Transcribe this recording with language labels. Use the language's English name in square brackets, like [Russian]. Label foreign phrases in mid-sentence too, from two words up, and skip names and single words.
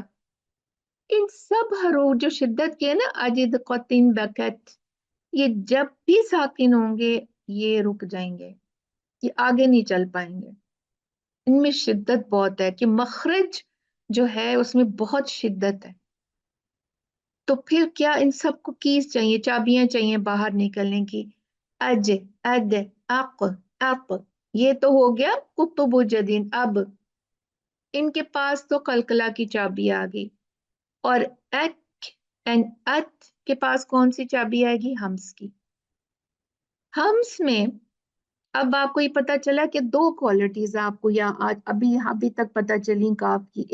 [Hindi] इन सब हरूफ जो शिद्दत के है ना, अजिद, कतिन, बकत, ये जब भी साकिन होंगे ये रुक जाएंगे, ये आगे नहीं चल पाएंगे। इनमें शिद्दत बहुत है कि मखरज जो है उसमें बहुत शिद्दत है। तो फिर क्या, इन सबको कीज चाहिए, चाबियां चाहिए बाहर निकलने की। अज, अद, अक, अक, ये तो हो गया कुतुबुज्जदीन। अब इनके पास तो कलकला की चाबी आ गई। और अक एंड अत के पास कौन सी चाबी आएगी, हम्स की। हम्स में अब आपको ये पता चला कि दो क्वालिटीज आपको, या आज अभी अभी तक पता चली काफ की।